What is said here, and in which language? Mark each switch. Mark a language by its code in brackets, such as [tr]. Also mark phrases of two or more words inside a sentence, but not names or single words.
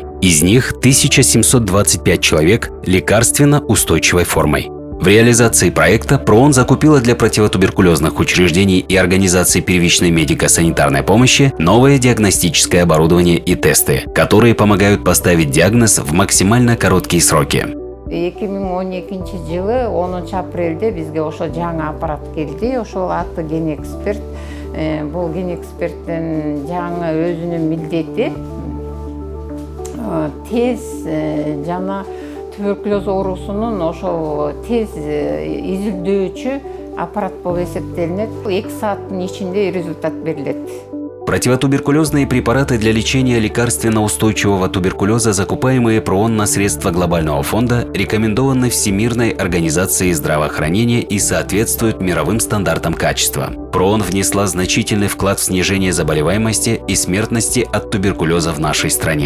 [ru] Из них 1725 человек лекарственно устойчивой формой. В реализации проекта ПРООН закупила для противотуберкулезных учреждений и организаций первичной медико-санитарной помощи новое диагностическое оборудование и тесты, которые помогают поставить диагноз в максимально короткие сроки. [ky] 2012 жылы 10 апрелде бизге ошо жаңы аппарат келди. Ошол аты ген эксперт. Бул ген эксперттин жаңы өзүнүн милдети тез жана туберкулез оорусунун ошол тез изилдөөчү аппарат болуп эсептелинет. 2 сааттын ичинде результат берилет. [ru] Противотуберкулезные препараты для лечения лекарственно-устойчивого туберкулеза, закупаемые ПРООН на средства Глобального фонда, рекомендованы Всемирной организацией здравоохранения и соответствуют мировым стандартам качества. ПРООН внесла значительный вклад в снижение заболеваемости и смертности от туберкулеза в нашей стране.